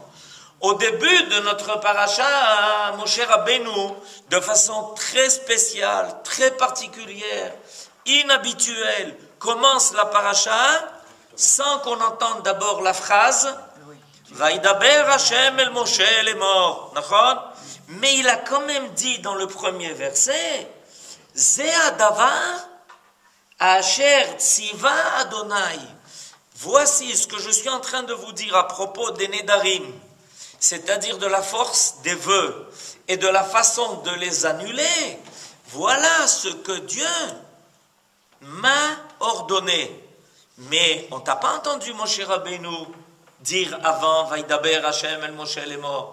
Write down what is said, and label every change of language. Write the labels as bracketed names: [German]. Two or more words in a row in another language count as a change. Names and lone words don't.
[French] Au début de notre paracha, Moshe Rabbeinu, de façon très spéciale, très particulière, inhabituelle, commence la paracha sans qu'on entende d'abord la phrase [Hebrew] וידבר השם אל משה לאמר. [French] Mais il a quand même dit dans le premier verset [Hebrew] זה הדבר אשר צוה ה. [French] Voici ce que je suis en train de vous dire à propos des Nedarim, c'est-à-dire de la force des vœux et de la façon de les annuler. Voilà ce que Dieu m'a ordonné. Mais on t'a pas entendu Moshe Rabbeinu dire avant [Hebrew] וידבר השם אל משה לאמר.